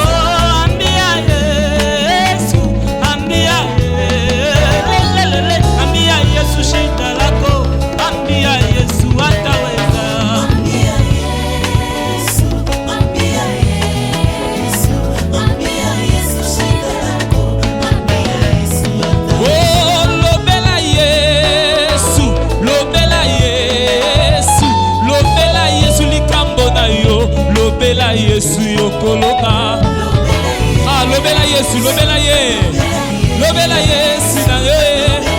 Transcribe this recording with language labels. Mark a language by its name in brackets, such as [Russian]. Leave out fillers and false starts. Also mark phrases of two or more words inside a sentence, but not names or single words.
[Swahili] Oh, ambia Yesu, ambia ambia Yesu shida lako, ambia Yesu ataweza. Ambia Yesu, ambia Yesu, ambia Yesu shida lako, ambia Yesu ataweza. [Lingala] Oh, lobela Yesu, lobela Yesu, lobela Yesu likambo na yo, lobela Yesu yokoloka. Ah, lobela Yesu, lobela ye, lobela Yesu na ye.